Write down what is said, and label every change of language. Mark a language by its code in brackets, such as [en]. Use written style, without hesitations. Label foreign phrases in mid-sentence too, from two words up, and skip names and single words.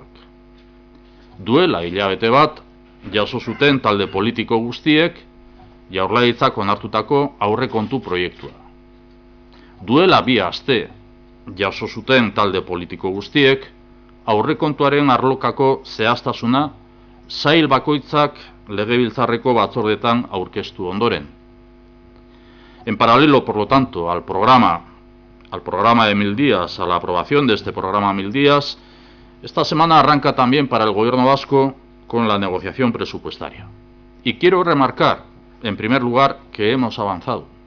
[eu] Duela hilabete bat jaso zuten talde politiko guztiek Jaurlaritzak onartutako aurrekontu proiektua. Duela 2 aste jaso zuten talde politiko guztiek aurrekontuaren arlokako zehaztasuna sail bakoitzak legebiltzarreko batzordetan aurkeztu ondoren. [es] En paralelo, por lo tanto, al programa de 1000 días, a la aprobación de este programa 1000 días, esta semana arranca también para el Gobierno vasco con la negociación presupuestaria. Y quiero remarcar, en primer lugar, que hemos avanzado.